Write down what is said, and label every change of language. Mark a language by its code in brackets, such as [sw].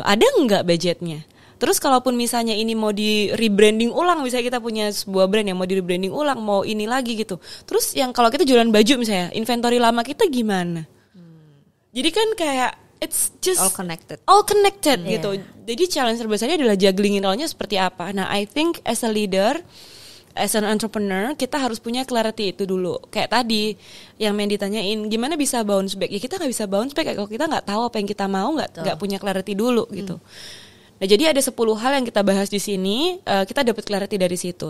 [id] Ada nggak budgetnya? Terus kalaupun misalnya ini mau di rebranding ulang, misalnya kita punya sebuah brand yang mau di rebranding ulang, mau ini lagi gitu. Terus yang kalau kita jualan baju misalnya, inventory lama kita gimana? Jadi kan kayak [en] it's just all connected [id] gitu. Jadi challenge terbesarnya adalah jugglingin all-nya seperti apa. [en] Nah, I think as a leader, as an entrepreneur, [id] kita harus punya clarity itu dulu. Kayak tadi yang Mandy tanyain, gimana bisa bounce back? Ya kita nggak bisa bounce back kalau kita nggak tahu apa yang kita mau, nggak punya clarity dulu gitu. Nah, jadi ada 10 hal yang kita bahas di sini, kita dapat clarity dari situ.